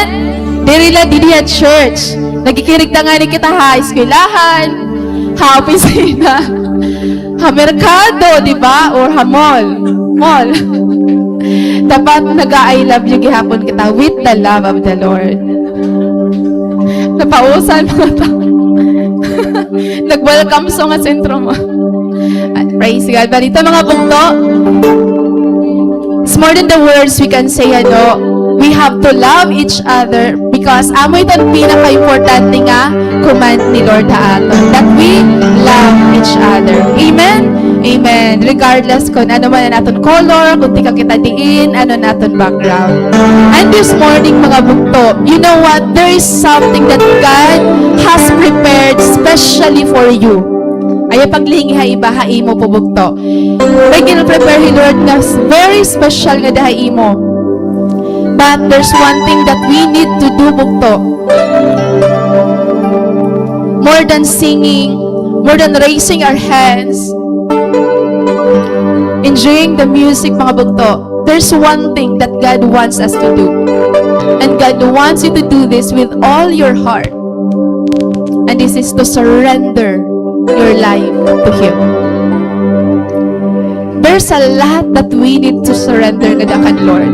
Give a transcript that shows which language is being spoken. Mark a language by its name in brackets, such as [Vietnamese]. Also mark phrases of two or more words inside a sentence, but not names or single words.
[Waray] Diri la didi at church. Nagkikirigta nga ni kita ha eskwelahan, ha opisina, ha merkado, di ba? Or ha mall. Mall. Dapat nag- [English] I love you [Waray] gihapon kita [English] with the love of the Lord. [Waray] Napausan mga tao. Nag-welcome song nga sentro mo. [English] Praise God. [Waray] But ito mga bugto, [English] it's more than the words we can say, we have to love each other because [Waray] amo itong pinaka-importante nga command ni Lord ha aton, [English] that we love each other. Amen? Amen. [Waray] Regardless kung ano man na naton color, kung di ka kita diin, ano naton background. [English] And this morning [Waray] mga bugto, [English] you know what? There is something that God has prepared specially for you. [Waray] Ay paglingi ha iba ha imo po bugto. May gina-prepare ni Lord na [English] very special [Waray] nga dahi imo. [English] But there's one thing that we need to do bugto. More than singing, more than raising our hands, enjoying the music [Waray] mga bugto, [English] there's one thing that God wants us to do. And God wants you to do this with all your heart. And this is to surrender your life to Him. There's a lot that we need to surrender [Waray] kada kan [English] Lord.